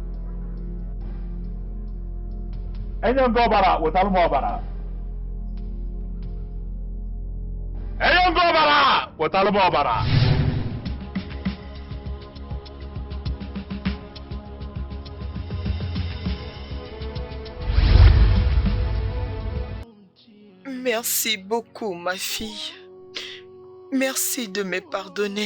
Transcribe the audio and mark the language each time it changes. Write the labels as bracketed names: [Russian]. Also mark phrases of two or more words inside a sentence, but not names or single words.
[Igbo] Enye nke ọbara wetara m ọbara. Enye nke ọbara wetara m ọbara. [French] Merci beaucoup, ma fille. Merci de me pardonner.